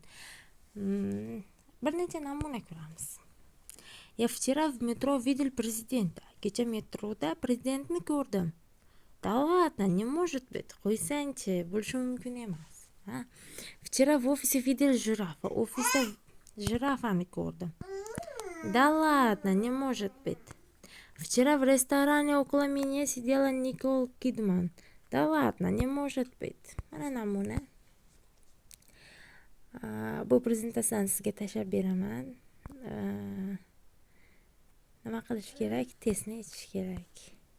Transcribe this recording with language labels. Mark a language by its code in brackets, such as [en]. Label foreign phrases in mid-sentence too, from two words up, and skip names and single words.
[uz] Bir necha namuna ko'ramiz. [ru] Я вчера в метро видел президента. [uz] Kecha metroda prezidentni ko'rdim. [ru] Да ладно, не может быть. [uz] Qo'ysangchi, bo'lishi mumkin emas. [ru] Вчера в офисе видел жирафа. [uz] Ofisda jirafani ko'rdim. [ru] Да ладно, не может быть. Вчера в ресторане около меня сидела Никол Кидман. Да ладно, не может быть. [uz] Mana namuna. Bu prezentatsiyani sizga tashlab beraman. Nima qilish kerak? Testni ichish kerak.